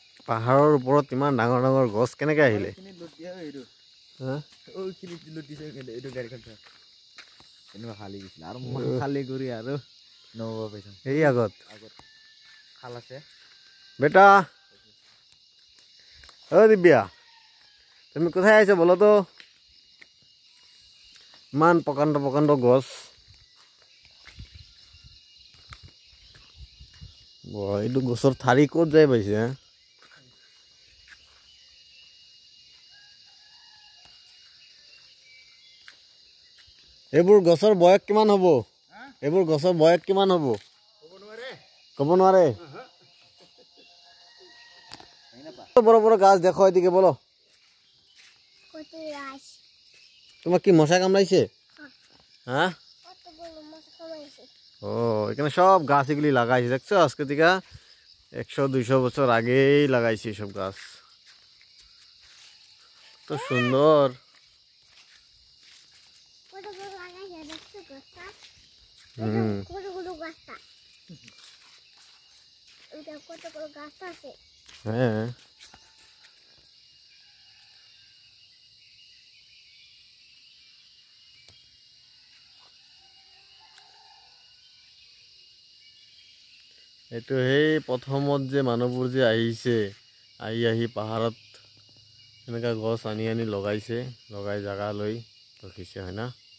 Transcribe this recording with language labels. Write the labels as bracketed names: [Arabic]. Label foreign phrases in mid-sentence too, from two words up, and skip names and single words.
[Assamese] পাহাৰৰ ওপৰত ইমান ডাঙৰ ডাঙৰ গছ কেনেকৈ আহিলে? এই আগত খাল আছে [Bangla] বেটা ও দিব্যা তুমি কোথায় আইছো বলো তো? [Assamese] ইমান প্ৰকাণ্ড প্ৰকাণ্ড গছ এইটো গছৰ ঠাৰি ক'ত যাই পাইছে? এইবোৰ গছৰ বয়স কিমান হ'ব? এইবোৰ গছৰ বয়স কিমান হ'ব? ক'ব নোৱাৰে। [Bangla] বড় বড় গাছ দেখো এদিকে বলো। তোমার কি মশা কামড়াইছে? হ্যাঁ ও এখানে সব গাছ এগুলি লাগাইছে দেখছো? আজকে থেকে 100-200 বছর আগেই লাগাইছে সব গাছ। তো সুন্দর। [Assamese] হ্যাঁ এইটো সেই প্ৰথমত যে মানুহবোৰ যে আহিছে আহি পাহাৰত এনেকা গছ আনি আনি লগাইছে, লগাই জাগা লৈ ৰখিছে হয় না?